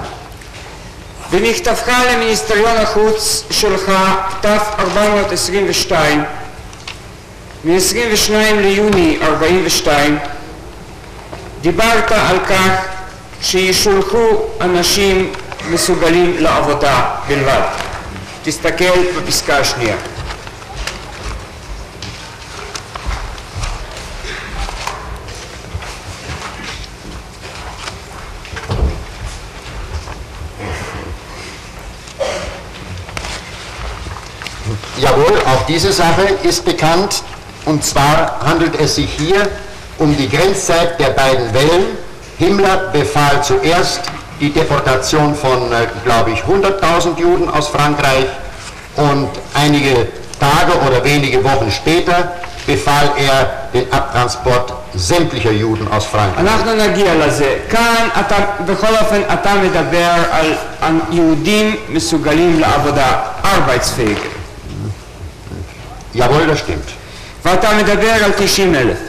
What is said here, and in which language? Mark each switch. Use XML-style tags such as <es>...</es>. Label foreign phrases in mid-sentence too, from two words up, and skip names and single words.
<he>במכתבך למיניסטריון החוץ שלך, ת-422, מ-22 ליוני 42, דיברת על כך שישולחו אנשים מסוגלים לעבודה בלבד. תסתכל בפסקה השנייה.</he> <de>Jawohl, auch diese Sache ist bekannt. Und zwar handelt es sich hier um die Grenzzeit der beiden Wellen. Himmler befahl zuerst die Deportation von, glaube ich, 100.000 Juden aus Frankreich und einige Tage oder wenige Wochen später befahl er den Abtransport sämtlicher Juden aus Frankreich.</de> <he>אנחנו נגיע לזה. כאן בכל אופן אתה מדבר על יהודים מסוגלים לעבודה, arbeitsfähig.</he> <de>Jawohl, das stimmt.</de> <he>ואתה מדבר על 90,000.</he>